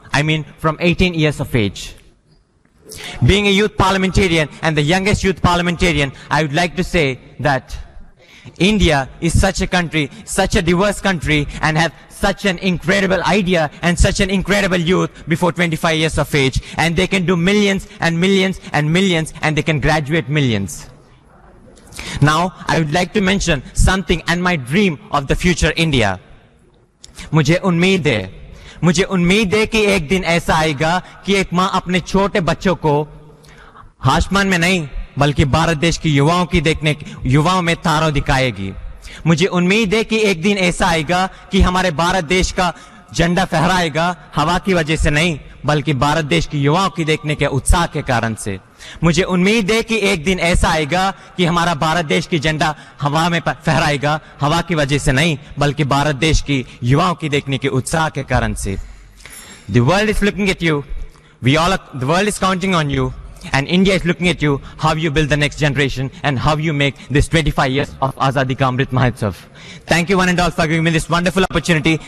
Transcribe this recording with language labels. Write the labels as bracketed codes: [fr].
[en] I mean from 18 years of age. Being a youth parliamentarian and the youngest youth parliamentarian, I would like to say that India is such a country, such a diverse country, and have such an incredible idea and such an incredible youth before 25 years of age, and they can do millions and millions and millions, and they can graduate millions. Now, I would like to mention something and my dream of the future India. [hi] मुझे उम्मीद है कि एक दिन ऐसा आएगा कि एक माँ अपने छोटे बच्चों को आसमान में नहीं बल्कि भारत देश की युवाओं में तारों दिखाएगी। मुझे उम्मीद है कि एक दिन ऐसा आएगा कि हमारे भारत देश का झंडा फहराएगा हवा की वजह से नहीं बल्कि भारत देश की युवाओं की देखने के उत्साह के कारण से। मुझे उम्मीद है कि एक दिन ऐसा आएगा कि हमारा भारत देश की झंडा हवा में फहराएगा हवा की वजह से नहीं बल्कि भारत देश की युवाओं की देखने के उत्साह के कारण से। [en] The world is looking at you. The world is counting on you. And India is looking at you, how you build the next generation and how you make this 25 years of Azadi Ka Amrit Mahotsav. Thank you one and all for giving me this wonderful opportunity.